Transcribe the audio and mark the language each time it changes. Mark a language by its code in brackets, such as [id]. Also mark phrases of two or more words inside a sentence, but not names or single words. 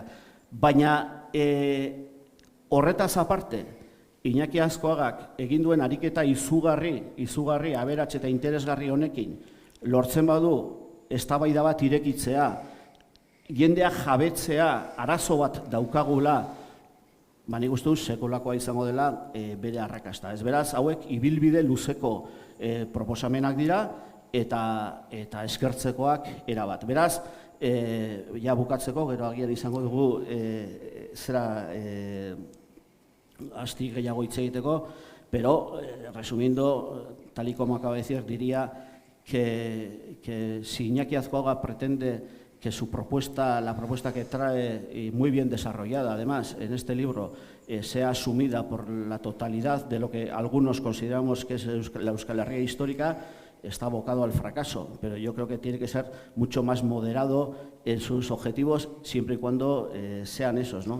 [eu] Baina horretaz aparte, Iñaki Azkoagak egin duen ariketa izugarri, aberats eta interesgarri honekin, lortzen badu eztabaida bat irekitzea, jendea jabetzea, arazo bat daukagula, nik uste dut sekulakoa izango dela bere arrakasta. Ez beraz, hauek ibilbide luzeko proposamenak dira, eta eskertzekoak erabat. Beraz, ja bukatzeko, gero agian izango dugu zera asti gehiago hitz egiteko, [es] pero resumiendo, tal y como acaba de decir, diría que si Iñaki Azkoaga pretende que su propuesta, la propuesta que trae, muy bien desarrollada además en este libro, sea asumida por la totalidad de lo que algunos consideramos que es la Euskal Herria histórica, está abocado al fracaso, pero yo creo que tiene que ser mucho más moderado en sus objetivos, siempre y cuando sean esos, ¿no?